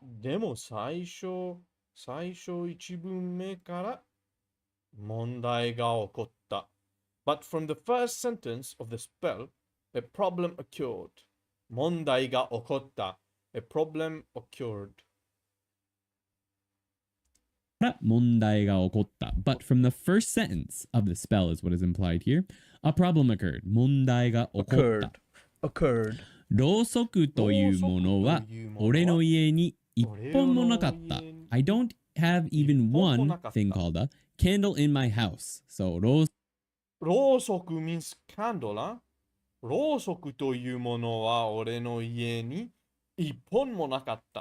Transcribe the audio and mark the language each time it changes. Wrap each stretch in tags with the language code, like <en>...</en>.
<ja>でも最初一文目から問題が起こった。</ja> <en>But from the first sentence of the spell, a problem occurred.</en> <ja>問題が起こった。</ja> <en>A problem occurred.</en> <ja>問題が起こった。</ja> <en>But from the first sentence of the spell is what is implied here. A problem occurred.</en> <ja>問題が起こった。</ja> <en>Occurred.</en> <ja>ろうそくというものは俺の家に一本もなかった。</ja> <en>I don't have even one thing called a candle in my house. So ろうそく means candle, huh?</en> <ja>ろうそくというものは俺の家に一本もなかった。</ja>